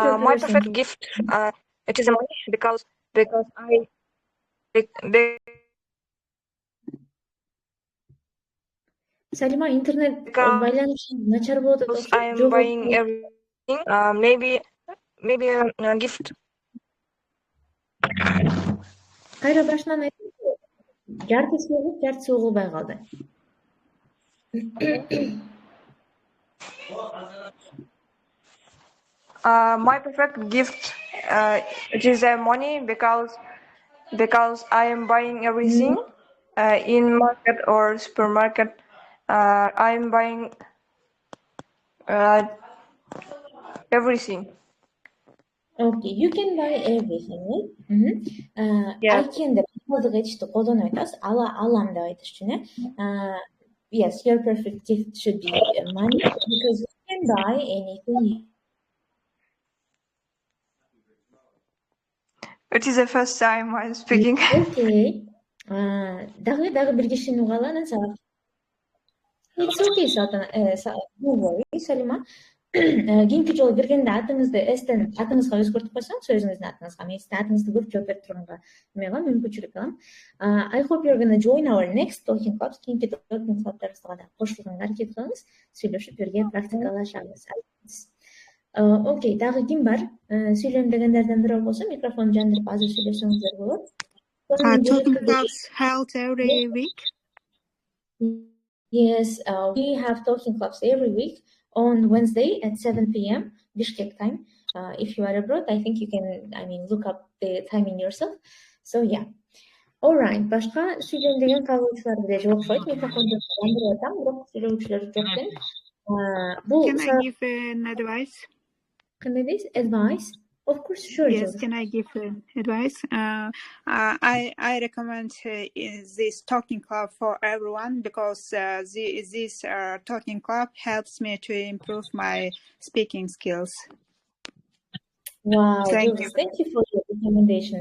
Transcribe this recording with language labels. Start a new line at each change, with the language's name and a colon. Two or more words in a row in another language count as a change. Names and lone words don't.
English: my perfect gift? It is money because
Kyrgyz: Salima, internet байланышы начар болуп атат.
English: I am buying everything. Maybe a gift.
Kyrgyz: Кайра башынан айтып, жартысы угуп, жартысы угулбай калды.
English: My perfect gift it is money because I am buying everything in market or supermarket. I am buying everything. Okay, you can buy everything, right? I can
Kyrgyz: деп калдык этишти колдонуп атасыз. Алам деп айтыш үчүн,
English: yes, your perfect gift should be money because you can buy anything. It is the first time I'm speaking. Okay.
Kyrgyz: Дагы бир кишини угалы, анан сабак.
English: It's okay, no worry, Salima.
Kyrgyz: Кийинки жолу киргенде атыңызды атыңызга өзгөртүп койсоңуз, өзүңүздүн атыңызга, мен сиздин атыңызды көп жооп берип турганга эме кылам, мүмкүнчүлүк алам.
English: I hope you're gonna join our next talking clubs.
Kyrgyz: Кийинки
English: talking clubдарыбызга
Kyrgyz: да кошулганга аракет кылыңыз, сүйлөшүп бирге практикалашабыз. Окей, дагы ким бар? Сүйлөйм дегендерден бирөө болсо, микрофон жандырып азыр сүйлөсөңүздөр болот.
English: Talking clubs held every week. Yes, we have talking clubs every week on Wednesday at 7 p.m. Bishkek time. If you are abroad, I think you can, look up the timing yourself. So yeah. All right.
Kyrgyz: Башка сүйлөйм деген кагылуучулар деле жок окшойт. Микрофонду жандырып атам, бирок сүйлөөчүлөр жок экен.
English: Can I give an advice?
Kyrgyz: Кандай дейсиз?
English: Advice? Of course, sure. Yes, can I give advice? I recommend this talking club for everyone because this talking club helps me to improve my speaking skills. Wow, thank you for your recommendation.